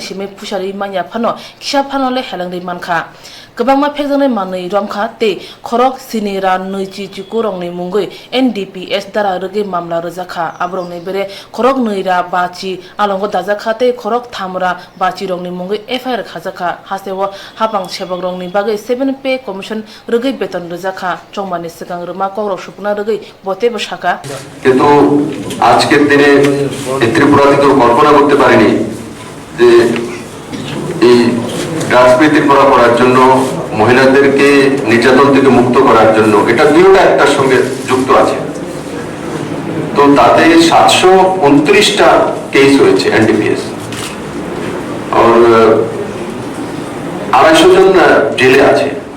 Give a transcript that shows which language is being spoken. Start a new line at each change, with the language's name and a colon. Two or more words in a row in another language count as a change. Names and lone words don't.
Kok Borok: सिमे पुसारि मानिया फानो खिसा फानले हेलंदै मानखा गोबांमा फेकजंनाय मानै रमखा ते खरक सिनिरा नैचि चिकुरंनि मुंगै एनडीपीएस दारा रगै मामला रजाखा आब्रंनि बेरे खरक नैरा बाची आलंग दाजाखा ते खरक थामरा बाची रंनि मुंगै एफआईआर खाजाखा हासेव हापां सेबक रंनि बागै 7
English: Pay Commission
Kok Borok: रगै बेतन रजाखा चौमानि सिगां रमा कौरव सुपना रगै बते बसाखा
Bangla: কিন্তু আজকের দিনে ত্রিপুরা থেকে কল্পনা করতে পারিনি যে এই রাজনীতি করার জন্য মহিলাদেরকে নির্যাতন থেকে মুক্ত করার জন্য এটা দুটোটা একটার সঙ্গে যুক্ত আছে তো তাতে 729টা কেস হয়েছে এনডিপিএস আর 250 জন জেলে আছে